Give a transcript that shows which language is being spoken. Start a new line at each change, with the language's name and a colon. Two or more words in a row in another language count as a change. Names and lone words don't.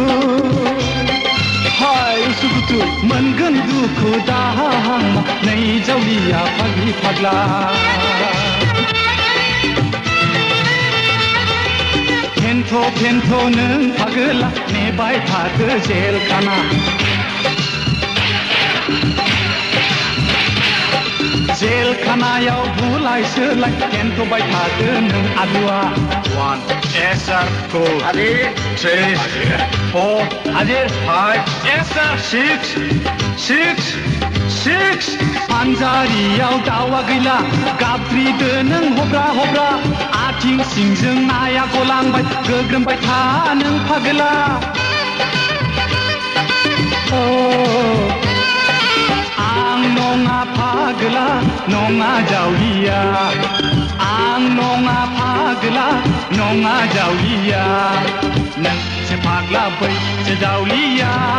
Bodo: हाय उसुखुथु मोनगोन दुखु दाहा नै जावलिया फाग्लि फाग्ला फेन्थ' नों फागोला नेबाय थादो जेल खाना जेल खानायाव बुलाय सोलाय फेन्थ'बाय थादो नों आलुआ 1
English: yes sir
Bodo: 2 3 4 5
English: yes sir
Bodo: 6 पान्जारियाव दावा गैला गाबज्रिदो नों हब्रा हब्रा आथिं सिंजों नाया गलांबाय गोग्रोमबाय था नों फागोला आं नङा फागोला नङा जावलिया आं नङा फाग्ला नङा जावलिया नोंसो फाग्ला बैसो जावलिया